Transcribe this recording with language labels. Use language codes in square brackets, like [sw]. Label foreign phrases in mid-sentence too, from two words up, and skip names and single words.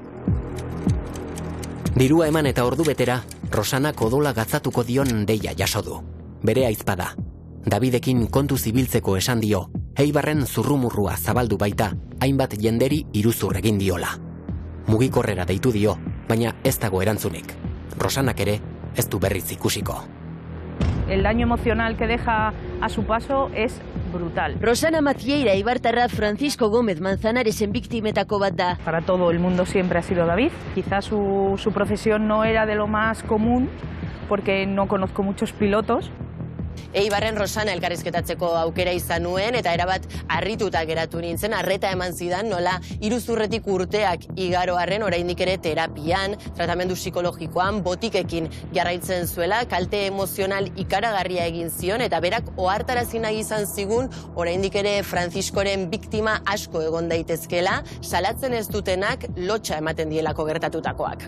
[eu] Dirua eman eta ordu betera, Rosanak odola gatzatuko dion deia jaso du. Bere aizpada. Davidekin kontu zibiltzeko esan dio, Eibarren zurrumurrua zabaldu baita, hainbat jenderi iruzur egin diola. Mugikorrera deitu dio, baina ez dago erantzunik. Rosanak ere ez du berriz ikusiko. [es] El daño emocional que deja a su paso es brutal. [eu] Rosana Macieira eibartarra Francisco Gómez Manzanaresen biktimetako bat da. [es] Para todo el mundo siempre ha sido David. Quizás su profesión no era de lo más común, porque no conozco muchos pilotos. [eu] Eibarren Rosana elkarrizketatzeko aukera izan nuen eta erabat harrituta geratu nintzen, arreta eman zidan nola iruzurretik urteak igaro arren oraindik ere terapian, tratamendu psikologikoan, botikekin jarraitzen zuela, kalte emozional ikaragarria egin zion eta berak ohartarazi nahi izan zigun oraindik ere Franciscoren biktima asko egon daitezkela, salatzen ez dutenak lotxa ematen dielako gertatutakoak.